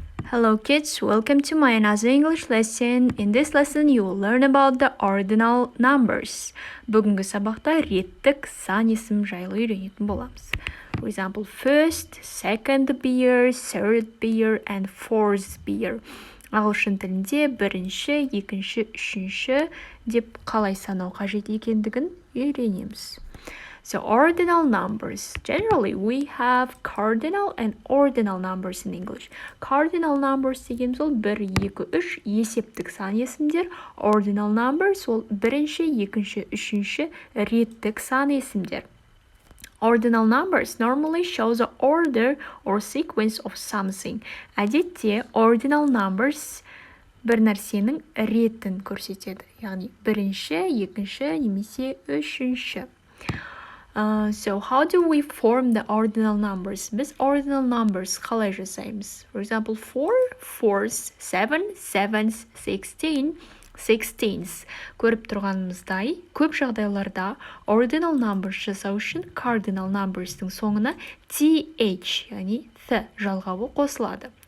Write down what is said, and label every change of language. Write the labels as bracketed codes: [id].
[en] Hello kids, welcome to my another English lesson. In this lesson you will learn about the ordinal numbers. [kk] Бүгінгі сабақта реттік сан есім жайлы үйренетін боламыз. [en] For example, first, second beer, third beer and fourth beer. [kk] Ағылшын тілінде бірінші, екінші, үшінші деп қалай санау қажет екендігін үйренеміз. [en] So ordinal numbers. Generally, we have cardinal and ordinal numbers in English. [kk] Cardinal numbers дегеніміз ол 1, 2, 3 есептік сан есімдер. Ordinal numbers ол бірінші, екінші, үшінші реттік сан есімдер. [en] Ordinal numbers normally shows the order or sequence of something. [kk] Әдетте, ordinal numbers бір нәрсенің ретін көрсетеді. Яғни бірінші, екінші, немесе үшінші. [en] So how do we form the ordinal numbers? [kk] Біз ordinal numbers қалай жасаймыз? [en] For example, 4, 4, 7, 7, 16, 16. [kk] Көріп тұрғанымыздай, көп жағдайларда ordinal numbers жасау үшін cardinal numbers'тың соңына th, яғни th жалғауы қосылады.